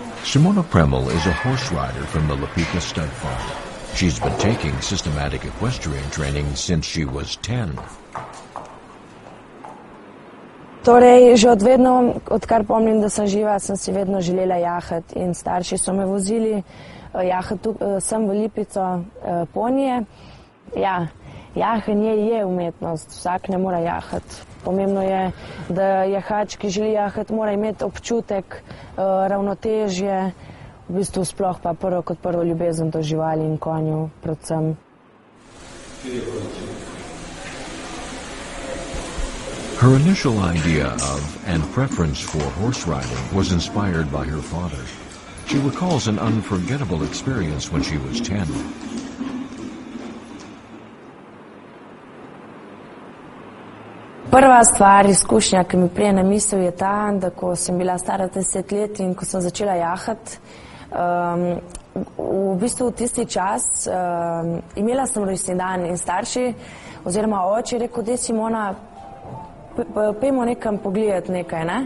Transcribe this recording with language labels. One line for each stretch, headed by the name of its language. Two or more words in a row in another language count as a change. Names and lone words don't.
English: Simona Premel is a horse rider from the Lipica stud farm. She's been taking systematic equestrian training since she was 10.
Slovenian: Torej, že od vedno, odkar pomnim, da sem živa, sem si vedno želela jahati in starši so me vozili jahati sem v Lipico ponije. Ja, jahanje je umetnost, vsak ne mora jahati. Pomembno je, da jahač, ki želi jahati, mora imeti občutek, ravnotežje, v bistvu sploh pa kot prvo ljubezen do živali in konju predvsem.
English: Her initial idea of and preference for horse riding was inspired by her father. She recalls an unforgettable experience when she was 10.
Slovenian: Prva stvar, izkušnja, ki mi prije na misel, je ta, da ko sem bila stara 10 let in ko sem začela jahati, v bistvu v tisti čas imela sem rojstni dan in starši oziroma oče je rekel, da Simona, pojmo nekam pogledati nekaj, ne?